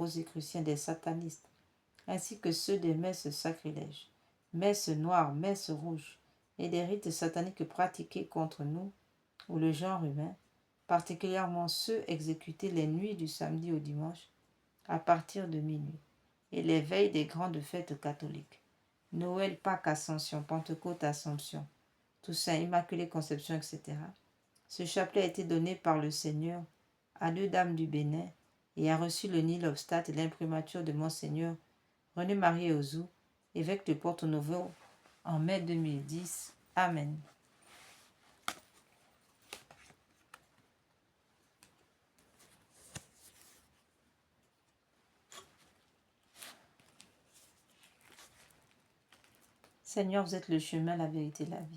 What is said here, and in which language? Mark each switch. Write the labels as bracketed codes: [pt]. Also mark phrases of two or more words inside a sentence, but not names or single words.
[fr] rosicruciens, des satanistes, ainsi que ceux des messes sacrilèges, messes noires, messes rouges, et des rites sataniques pratiqués contre nous ou le genre humain, particulièrement ceux exécutés les nuits du samedi au dimanche à partir de minuit, et les veilles des grandes fêtes catholiques, Noël, Pâques, Ascension, Pentecôte, Assomption, Toussaint, Immaculée Conception, etc. Ce chapelet a été donné par le Seigneur à 2 dames du Bénin et a reçu le [la] nil obstate [fr] et l'imprimature de Monseigneur René-Marie Ozou, évêque de Porto Novo, en mai 2010. Amen. Seigneur, vous êtes le chemin, la vérité, la vie.